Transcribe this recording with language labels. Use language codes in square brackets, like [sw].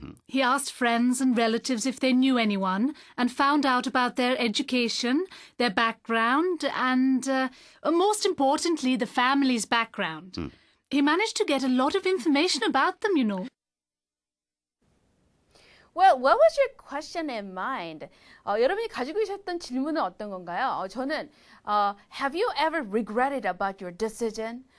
[en] He asked friends and relatives if they knew anyone and found out about their education, their background, and, most importantly, the family's background. He managed to get a lot of information about them, Well, what was your question in mind? [ko] 여러분이 가지고 계셨던 질문은 어떤 건가요? 저는 [en] have you ever regretted about your decision?